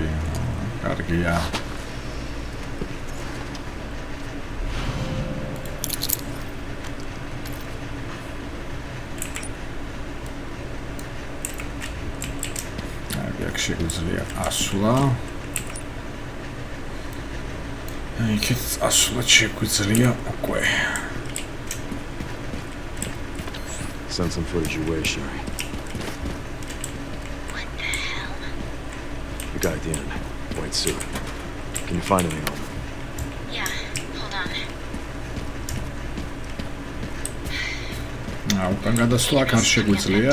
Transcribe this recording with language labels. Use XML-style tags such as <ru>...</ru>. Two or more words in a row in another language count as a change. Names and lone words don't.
<ka>კარგია. შეგვიძლია ასვლა. იქით ასვლა შეგვიძლია უკვე.</ka> <en>Send some footage your way, Sherry. What the hell? The guy at the end. White suit. Can you find anything on him? Yeah, hold on.</en> <ka>უკან გადასვლა არ შეგვიძლია.</ka>